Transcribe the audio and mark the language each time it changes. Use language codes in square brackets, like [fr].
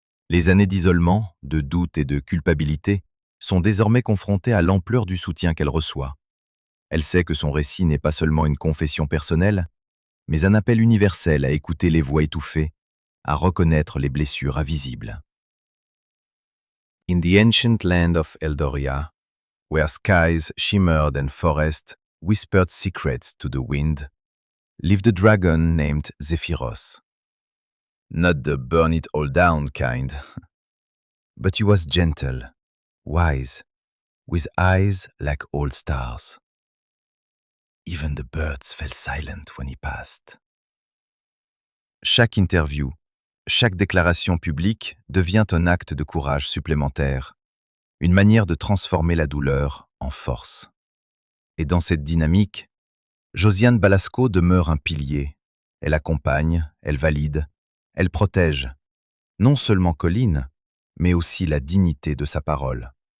[fr] Les années d'isolement, de doute et de culpabilité sont désormais confrontées à l'ampleur du soutien qu'elle reçoit. Elle sait que son récit n'est pas seulement une confession personnelle, mais un appel universel à écouter les voix étouffées, à reconnaître les blessures invisibles. [en] In the ancient land of Eldoria, where skies shimmered and forests whispered secrets to the wind, lived a dragon named Zephyros. Not the burn-it-all-down kind, but he was gentle, wise, with eyes like old stars. Even the birds fell silent when he passed. [fr] Chaque interview, chaque déclaration publique devient un acte de courage supplémentaire, une manière de transformer la douleur en force. Et dans cette dynamique, Josiane Balasco demeure un pilier. Elle accompagne, elle valide, elle protège, non seulement Colin, mais aussi la dignité de sa parole.